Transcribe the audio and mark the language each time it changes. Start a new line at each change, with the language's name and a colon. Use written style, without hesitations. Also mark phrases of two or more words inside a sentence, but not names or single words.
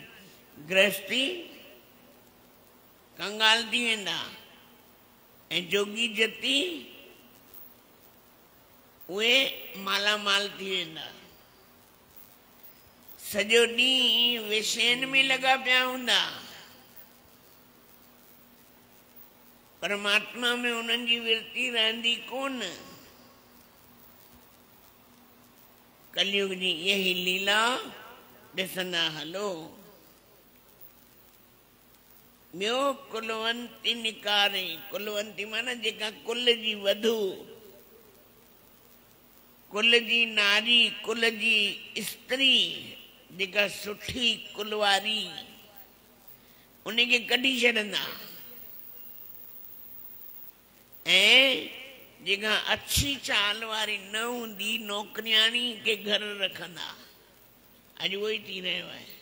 Sindhi: गृहस्थी कंगाल थी वेंदा ऐं जोगी जति उहे माला माल थी वेंदा। सॼो ॾींहुं विषयनि में लॻा पिया हूंदा, परमात्मा में उन्हनि जी विरती रहंदी कोन। कलयुग जी यही लीला ॾिसंदा हलो। ॿियो कुलवंती निकारे, कुलवंती माना जेका कुल जी वधू, कुल जी नारी, कुल जी स्त्री, जेका सुठी कुल वारी, उनखे कढी छॾंदा। ऐं जेका अच्छी चाल वारी न हूंदी नौकरियाणी के घर रखंदा। अॼु उहो ई थी रहियो आहे।